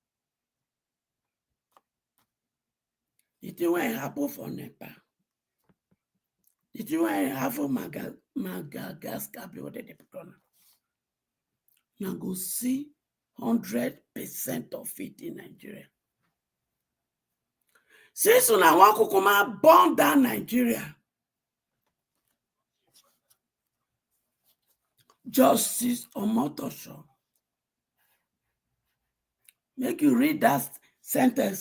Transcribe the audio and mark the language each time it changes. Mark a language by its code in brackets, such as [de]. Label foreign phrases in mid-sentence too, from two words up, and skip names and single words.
[pcm] The thing when it happen for Nepal, the thing when it happen for Madagascar, what they pronounce, now go see 100% of it in Nigeria. Since una want to come and burn down Nigeria, Justice Omotosho, make you read that sentence.